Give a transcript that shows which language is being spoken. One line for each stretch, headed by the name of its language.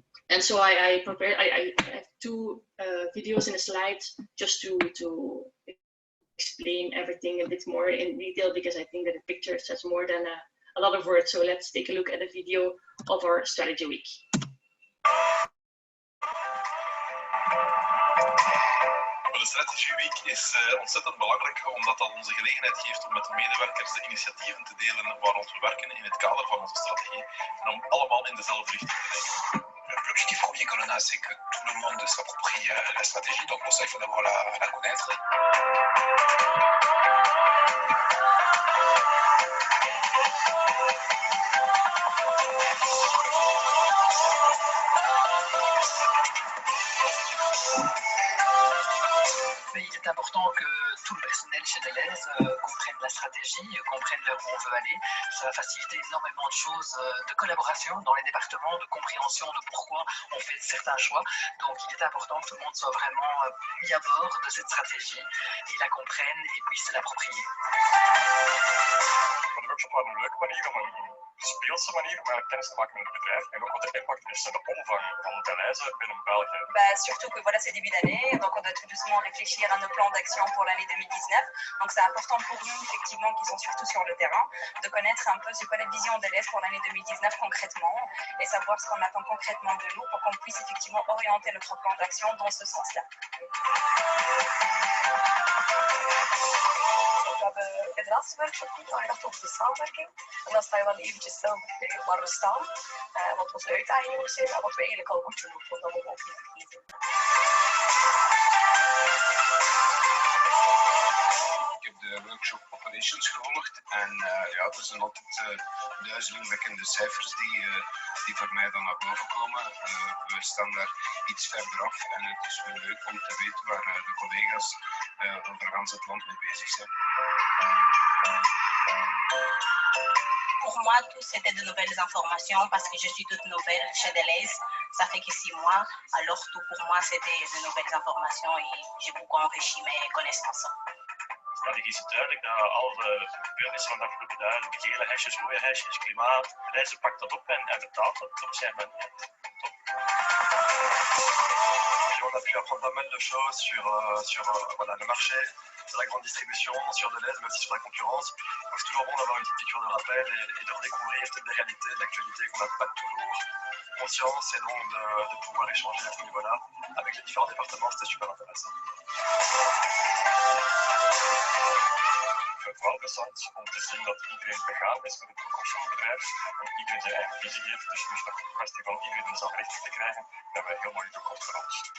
English: And so I prepared, I have 2 videos in a slide just to explain everything a bit more in detail, because I think that a picture says more than a lot of words. So let's take a look at a video of our strategy week.
Dutch: De Strategy Week is ontzettend belangrijk, omdat dat onze gelegenheid geeft om met de medewerkers de initiatieven te delen waar we werken in het kader van onze strategie, en om allemaal in dezelfde richting te denken.
French: L'objectif premier qu'on a, c'est que tout le monde s'approprie la stratégie, donc pour ça il faut d'abord la connaître. Il est important que tout le personnel chez Delhaize comprenne la stratégie, comprenne là où on veut aller. Ça va faciliter énormément de choses de collaboration dans les départements, de compréhension de pourquoi on fait certains choix. Donc il est important que tout le monde soit vraiment mis à bord de cette stratégie et la comprenne et puisse se l'approprier.
Dutch: Een workshop was een leuke manier om speelse manier om kennis te maken met het bedrijf en ook wat de impact is en de omvang van Delhaize binnen België.
French: Surtout que voilà, c'est début d'année, donc on doit tout doucement réfléchir à nos plans d'action pour l'année 2019. Donc c'est important pour nous, effectivement, qui sont surtout sur le terrain, de connaître un peu c'est quoi la vision de Delhaize pour l'année 2019 concrètement, et savoir ce qu'on attend concrètement de nous pour qu'on puisse effectivement orienter notre plan d'action dans ce sens-là.
Dutch: We hebben in de laatste workshop niet nagedacht over de samenwerking. En dan sta je wel eventjes stil bij waar we staan, wat onze uitdagingen zijn en wat we eigenlijk al moeten doen, dat we ook niet vergeten. Ik heb de workshop Operations gevolgd en ja, er zijn altijd duizelingwekkende cijfers die voor mij dan naar boven komen. We staan daar iets verder af en het is wel leuk om te weten waar de collega's over gans het land mee bezig zijn.
French: Pour moi, tout c'était de nouvelles informations parce que je suis toute nouvelle chez Delhaize. Ça fait que 6 mois, alors tout pour moi c'était de nouvelles informations et j'ai beaucoup enrichi mes connaissances.
Dutch: Strategie is het duidelijk dat alle gebeurtenissen van de afgelopen dagen, de gele hesjes, rode hesjes, klimaat, Delhaize pakt dat op en vertaalt dat op zijn manier.
French: On a pu apprendre pas mal de choses sur voilà, le marché, sur la grande distribution, sur Delhaize, mais aussi sur la concurrence. Donc c'est toujours bon d'avoir une petite piqûre de rappel et de redécouvrir toutes les réalités de l'actualité qu'on n'a pas toujours conscience, et donc de pouvoir échanger à ce niveau-là avec les différents départements, c'était super intéressant.
Dutch: Het wel interessant om te zien dat iedereen begaan is met het toekomst van het bedrijf en iedereen zijn eigen visie heeft. Dus nu is het een kwestie van iedereen dezelfde richting te krijgen. Dat hebben wij heel mooi toekomst voor ons.